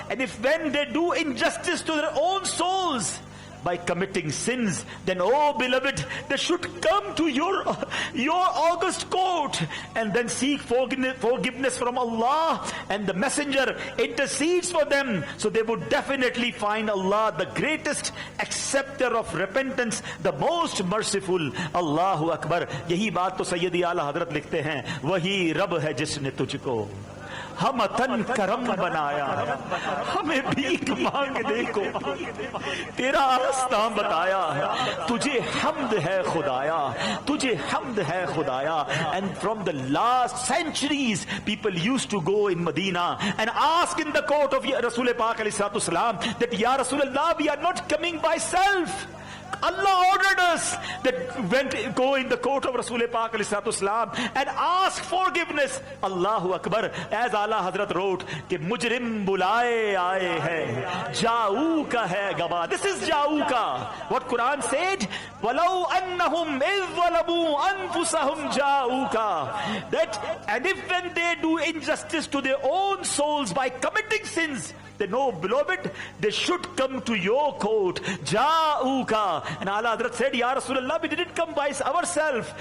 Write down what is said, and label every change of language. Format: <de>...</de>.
<en>And if when they do injustice to their own souls by committing sins, then oh beloved, they should come to your august court and then seek forgiveness from Allah, and the messenger intercedes for them, so they would definitely find Allah the greatest acceptor of repentance, the most merciful.</en> <ar>Allahu Akbar.</ar> <ur>یہی بات تو سیدی اعلی حضرت لکھتے ہیں, وہی رب ہے جس نے تجھ کو ہم تن کرم بنایا, ہمیں بھیک مانگنے کو تیرا راستہ بتایا, تجھے حمد ہے خدایا, تجھے حمد ہے خدایا.</ur> <en>And from the last centuries people used to go in Medina and ask in the court of Rasul Pak alayhi salatu wasalam that Ya Rasulullah, we are not coming by self. Allah ordered others that go in the court of Rasul Pak ﷺ and ask forgiveness.</en> <ar>Allahu Akbar.</ar> <en>As Allah Hazrat wrote,</en> <ur>کہ مجرم بلائے آئے ہیں جاؤ کا ہے گواہ.</ur> <en>This is جاؤ کا. What Quran said,</en> <ar>وَلَوْ أَنَّهُمْ إِذْ ظَلَمُوا أَنفُسَهُمْ جَاءُوكَ.</ar> <en>That, and if when they do injustice to their own souls by committing sins, they know, beloved, they should come to your court. Ja'uka. And Allah Hazrat said, Ya Rasulullah, we didn't come by ourselves.</en>